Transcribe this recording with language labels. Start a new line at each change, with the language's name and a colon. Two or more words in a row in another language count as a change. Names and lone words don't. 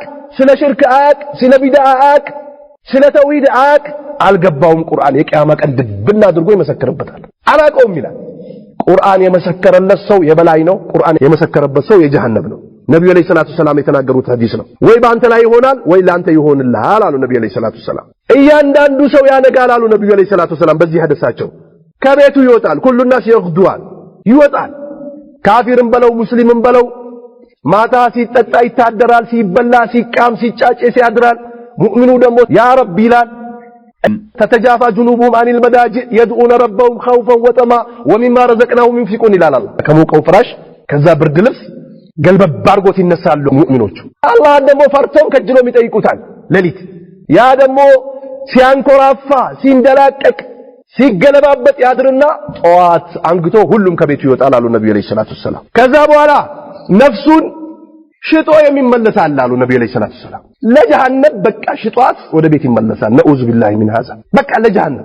Amharic: ስለ ሽርክ አያቅ ስለ ቢድዓ አያቅ ስለ ተውሂድ አያቅ አልገባውም ቁርአን የቂያማ ቀን ድብና አድርጎ ይመሰክርበታል አላቀውም ይላል ቁርአን የመሰከረለት ሰው የበላይ ነው ቁርአን የመሰከረበት ሰው የጀሃነም ነው ነብዩ
Arabic: عليه الصلاة السلام
Amharic: የተናገሩት ሐዲስ ነው ወይ ባንተ ላይ ይሆናል ወይ ላንተ ይሆንልሃል አሉ ነብዩ
Arabic: عليه الصلاة السلام
Amharic: እያንዳንዱ ሰው ያነጋል አሉ ነብዩ
Arabic: عليه الصلاة السلام
Amharic: በዚህ ሐዲሳቸው ከቤቱ ይወጣል
Arabic: كل الناس يغدوان
Amharic: ይወጣል ካፊርም በለው ሙስሊምም በለው ማታ ሲጠጣ ይታደራል ሲበላ ሲቃም ሲጫጭስ ያድራል ሙእሚኑ ደግሞ
Arabic: يا رب
Amharic: ይላል
Arabic: تتجافى جنوبهم عن المضاجع يدعون ربهم خوفا وطمعا ومما رزقناهم ينفقون
Amharic: ይላል ከሞቀው ፍራሽ ከዛ ብርድ ልብስ ገልበብ ባርጎት ይነሳሉ ሙእሚኖቹ አላህ ደግሞ ፈርተው ከጅለው የሚጠይቁታል ሌሊት ያ ደግሞ ሲያንኮራፋ ሲንደላቀቅ ሲገለባበጥ ያድርና ጧት አንግቶ ሁሉም ከቤቱ ይወጣል አሉ ነብዩ
Arabic: عليه الصلاة السلام
Amharic: ከዛ በኋላ ነፍሱን ሽጦ የሚመለሳል አሉ ነብዩ
Arabic: عليه الصلاة السلام
Amharic: ለጀሃነም በቃ ሽጧት ወደ ቤት ይመለሳል
Arabic: نعوذ بالله من هذا
Amharic: በቃ ለጀሃነም